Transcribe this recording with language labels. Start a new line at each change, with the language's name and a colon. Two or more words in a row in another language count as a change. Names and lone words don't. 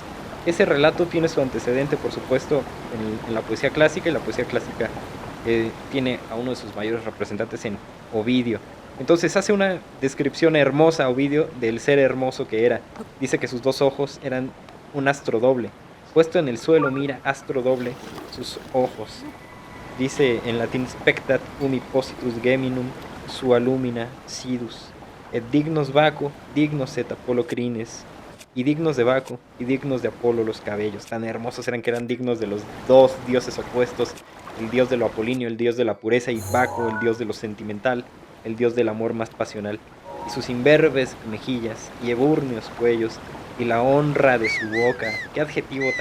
Spanish: Ese relato tiene su antecedente, por supuesto, en la poesía clásica, y la poesía clásica tiene a uno de sus mayores representantes en Ovidio. Entonces hace una descripción hermosa, Ovidio, del ser hermoso que era. Dice que sus dos ojos eran un astro doble. Puesto en el suelo, mira, astro doble, sus ojos. Dice en latín:
Latin: spectat umi positus geminum sua lumina sidus, et dignos Baco, dignos et Apolo crines,
Spanish: y dignos de Baco y dignos de Apolo los cabellos. Tan hermosos eran que eran dignos de los dos dioses opuestos, el dios de lo apolíneo, el dios de la pureza, y Baco, el dios de lo sentimental, el dios del amor más pasional. Y sus imberbes mejillas y ebúrneos cuellos, y la honra de su boca.